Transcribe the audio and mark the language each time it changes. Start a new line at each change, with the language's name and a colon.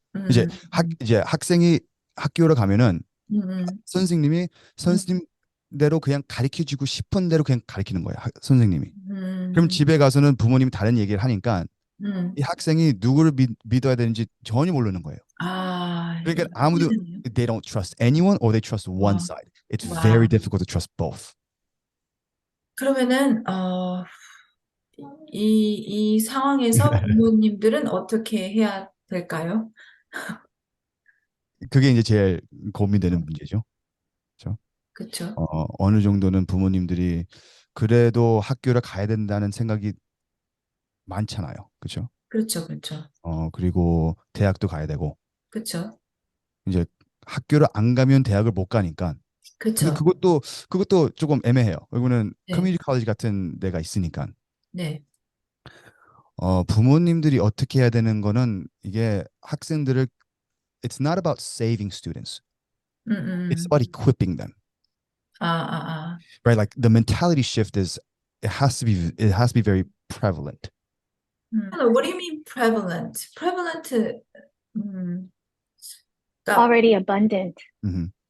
Korean: 이제 학생이 학교로 가면은 선생님이 선생님대로 그냥 가르쳐주고 싶은 대로 그냥 가르치는 거예요. 선생님이. 그럼 집에 가서는 부모님이 다른 얘기를 하니까 이 학생이 누구를 믿어야 되는지 전혀 모르는 거예요. 그러니까 아무도
English: they don't trust anyone or they trust one side. It's very difficult to trust both.
Korean: 그러면은 이 상황에서 부모님들은 어떻게 해야 될까요? 그게 이제 제일 고민되는 문제죠. 그렇죠? 그렇죠. 어느 정도는 부모님들이 그래도 학교를 가야 된다는 생각이 많잖아요. 그렇죠? 그렇죠. 그렇죠. 그리고 대학도 가야 되고. 그렇죠. 이제 학교를 안 가면 대학을 못 가니까. 근데 그렇죠. 그것도 조금 애매해요. 이거는 네. 커뮤니티 컬리지 같은 데가 있으니까. 네. 부모님들이 어떻게 해야 되는 거는 이게 학생들을
English: it's not about saving students. It's about equipping them. Right? Like the mentality shift it has to be very prevalent. What do you mean prevalent? Prevalent.
Korean: 그러니까,
English: already abundant. Mhm.